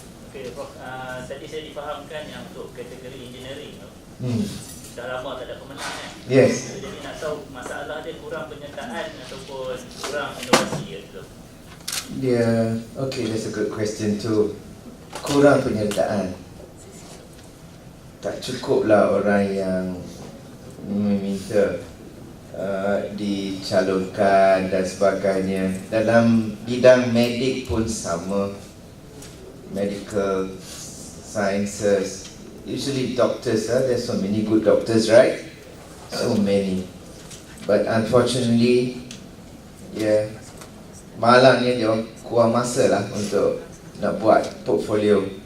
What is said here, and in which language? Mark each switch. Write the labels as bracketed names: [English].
[Malay] Okay, Prof. Tadi saya difahamkan yang untuk kategori engineering tu, dah lama tak ada pemenang kan? [English] Yes. [Malay] Jadi nak tahu masalah dia kurang penyertaan ataupun kurang inovasi gitu. [English] Yeah, okay, that's a good question too. [Malay] Kurang penyertaan. Tak cukuplah orang yang meminta dicalonkan dan sebagainya. Dalam bidang medik pun sama. [English] Medical sciences, usually doctors, there's so many good doctors, right? So many. But unfortunately, yeah, [Malay] malangnya dia kurang masa lah untuk nak buat portfolio.